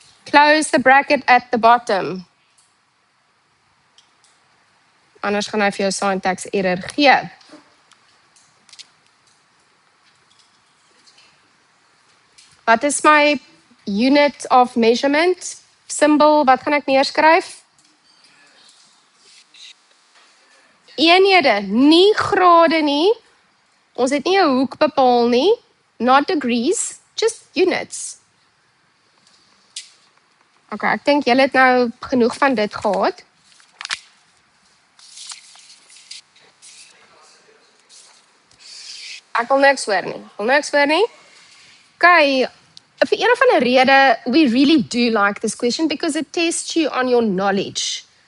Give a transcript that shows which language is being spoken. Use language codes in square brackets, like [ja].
[en] Close the bracket at the bottom. [af] Anders gaan hy vir jou syntax error gee. Wat is my unit of measurement? Symbol, wat gaan ek neerskryf? Eenhede, nie grade nie. Ons het nie 'n hoek bepaal nie. [en] Not degrees, just units. [af] Okay, ek dink julle het nou genoeg van dit gehad. Ek wil niks hoor nie. Okay, vir een of ander rede, [en] we really do like this question because it tests you on your knowledge.